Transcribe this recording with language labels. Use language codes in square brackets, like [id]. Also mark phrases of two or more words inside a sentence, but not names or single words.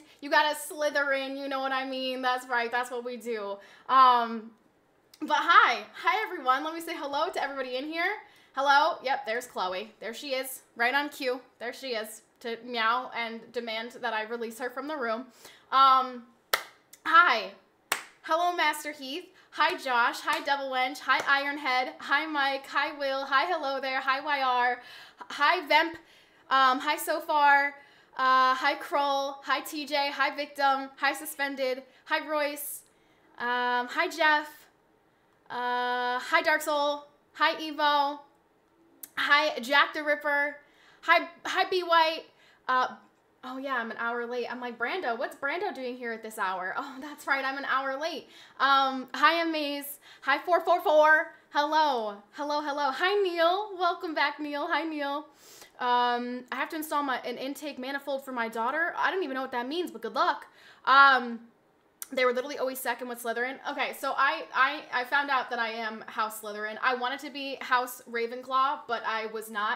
[en] You gotta Slytherin, you know what I mean? That's right. That's what we do. But hi everyone. Let me say hello to everybody in here. Hello. Yep, there's Chloe. There she is. Right on cue. There she is to meow and demand that I release her from the room. Hi. Hello, Master Heath. Hi, Josh. Hi, Devil Wench. Hi, Ironhead. Hi, Mike. Hi, Will. Hi, hello there. Hi, YR. Hi, Vemp. Hi, So Far. Hi, Kroll. Hi, TJ. Hi, Victim. Hi, Suspended. Hi, Royce. Hi, Jeff. Hi, Dark Soul. Hi, Evo. Hi, Jack the Ripper. Hi, B White. Oh yeah, I'm an hour late. I'm like, Brando, what's Brando doing here at this hour? Oh, that's right, I'm an hour late. Hi, Amaze. Hi, 444. Hello. Hi, Neil. Welcome back, Neil. Hi, Neil. I have to install an intake manifold for my daughter. I don't even know what that means, but good luck. They were literally always second with Slytherin. Okay, so I found out that I am House Slytherin. I wanted to be House Ravenclaw, but I was not.